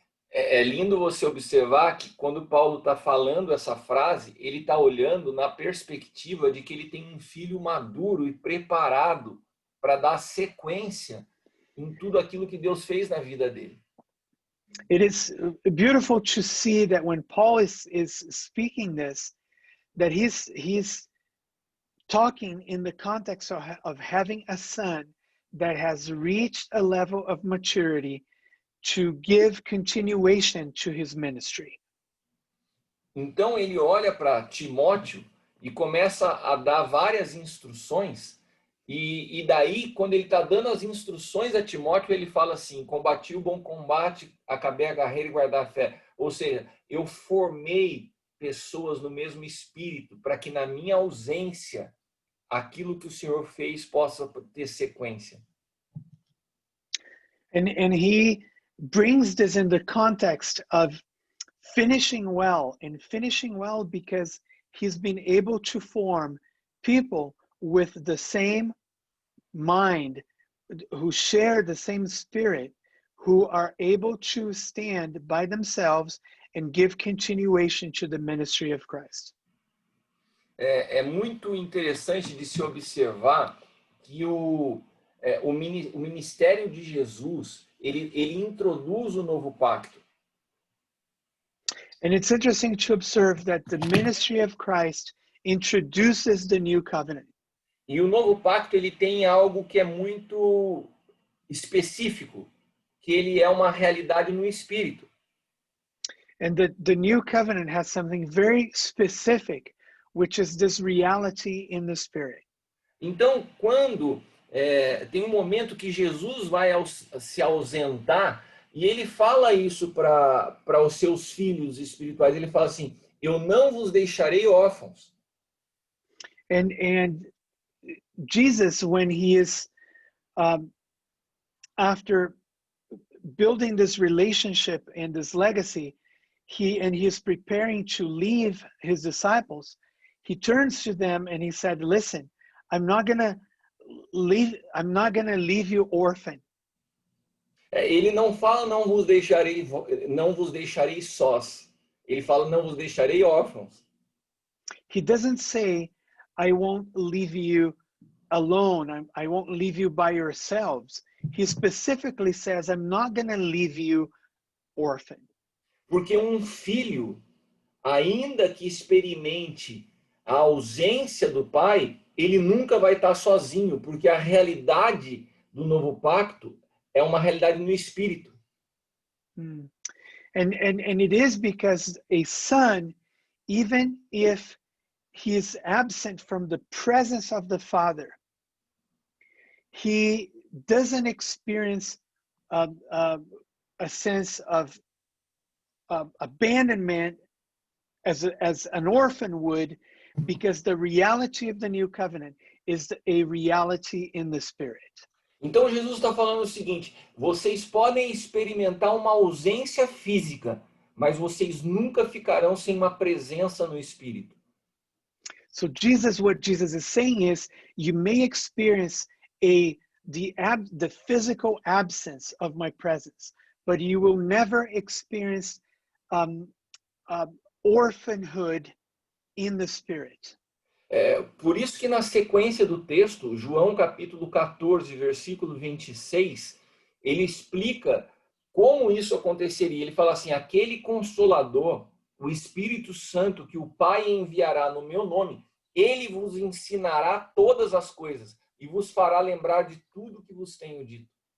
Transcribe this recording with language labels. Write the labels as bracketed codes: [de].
[pt] É lindo você observar que quando Paulo está falando essa frase, ele está olhando na perspectiva de que ele tem um filho maduro e preparado para dar sequência em tudo aquilo que Deus fez na vida dele. [en] It is beautiful to see that when Paul is speaking this, that he's talking in the context of having a son that has reached a level of maturity to give continuation to his ministry. [pt] Então ele olha para Timóteo e começa a dar várias instruções, e daí, quando ele está dando as instruções a Timóteo, ele fala assim: combati o bom combate, acabei a carreira e guardar a fé. Ou seja, eu formei pessoas no mesmo espírito para que na minha ausência aquilo que o Senhor fez possa ter sequência. [en] And he brings this in the context of finishing well, and finishing well because he's been able to form people with the same mind who share the same spirit, who are able to stand by themselves and give continuation to the ministry of Christ. [pt] É muito interessante de se observar que o ministério de Jesus, ele introduz o novo pacto. [en] And it's interesting to observe that the ministry of Christ introduces the new covenant. [pt] E o novo pacto, ele tem algo que é muito específico, que ele é uma realidade no espírito. [en] And the new covenant has something very specific, which is this reality in the spirit. [pt] Então, quando tem um momento que Jesus vai se ausentar, e ele fala isso para os seus filhos espirituais, ele fala assim, eu não vos deixarei órfãos. [en] And Jesus, when he is after building this relationship and this legacy, he is preparing to leave his disciples, he turns to them and he said, listen, I'm not gonna leave you orphan. [pt] Ele não fala não vos deixarei sós. Ele fala não vos deixarei órfãos. [en] He doesn't say, I won't leave you alone. I won't leave you by yourselves. He specifically says, I'm not going to leave you orphan. [pt] Porque um filho, ainda que experimente a ausência do pai, ele nunca vai estar sozinho, porque a realidade do novo pacto é uma realidade no espírito. [en] And it is because a son, even if he is absent from the presence of the father, he doesn't experience a sense of abandonment as an orphan would, because the reality of the new covenant is a reality in the spirit. [pt] Então Jesus está falando o seguinte, vocês podem experimentar uma ausência física, mas vocês nunca ficarão sem uma presença no espírito. [en] So what Jesus is saying is, you may experience the physical absence of my presence, but you will never experience orphanhood in the spirit. [pt] Por isso que na sequência do texto, João capítulo 14, versículo 26, ele explica como isso aconteceria. Ele fala assim, aquele Consolador, o Espírito Santo que o Pai enviará no meu nome, ele vos ensinará todas as coisas e vos fará lembrar de tudo que vos tenho dito.